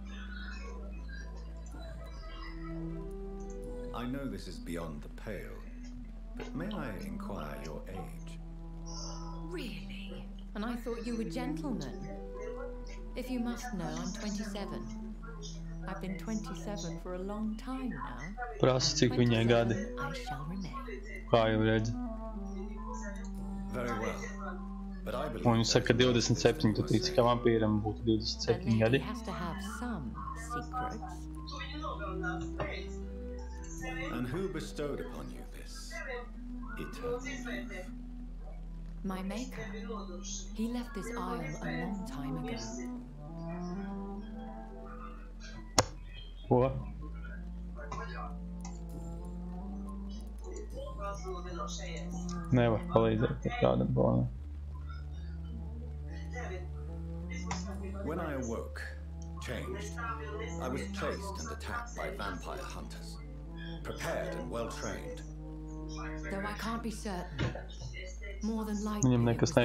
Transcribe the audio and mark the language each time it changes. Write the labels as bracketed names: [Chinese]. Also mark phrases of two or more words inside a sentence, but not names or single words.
[English] I know this is beyond the pale, but may I inquire your age? Really? And I thought you were gentlemen. If you must know, I'm 27. I've been 27 for a long time now. [Latvian] Prasa, cik viņai gadi. [English] I shall remain. [Latvian] Kā jau redzi. [English] Very well. But I believe [Latvian] Un viņš saka, ka 27, tu tici, ka vampīram būtu [English] A [Latvian] 27 [English] lady [Latvian] gadi. [English] has to have some secrets. And who bestowed upon you this eternal youth? My maker. He left this isle a long time ago. [Latvian] Ko? Nevar palīdzēt ar kādam bonam. [English] When I awoke, changed, I was chased and attacked by vampire hunters. Prepared and well-trained. Though I can't be certain. More than likely, [Latvian] Viņam [English] it was [Latvian] nekas